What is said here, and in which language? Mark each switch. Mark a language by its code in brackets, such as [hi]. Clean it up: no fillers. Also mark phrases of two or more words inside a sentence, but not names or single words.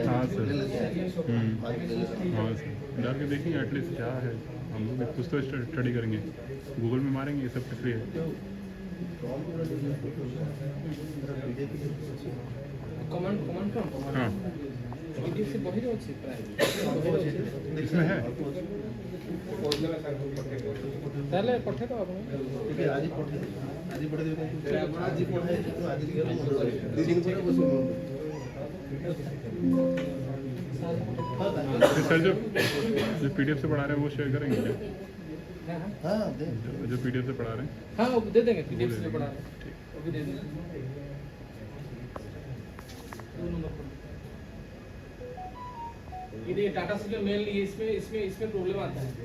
[hi] हाँ सर, हाँ सर डाल के देखेंगे एटलीस्ट क्या है। हम लोग कुछ तो स्टडी करेंगे, गूगल में मारेंगे, ये सब फ्री है। हाँ इसमें है [or] ତାହେଲେ ପଠେଇ ଦେବ ଆପଣ ଆଜି ପଠେଇଦେବେ ଆଜି ପଠାଇ ତ ଆଜି ଦି ଦିନ ପରେ ବସିବ। [hi] सर जो पीडीएफ से पढ़ा रहे हैं वो शेयर करेंगे क्या? हाँ जो पीडीएफ से पढ़ा रहे हैं हाँ वो दे देंगे, पीडीएफ से पढ़ा रहे हैं वो भी दे देंगे। ये टाटा स्टील मेल इसमें इसमें इसमें प्रॉब्लम आता है।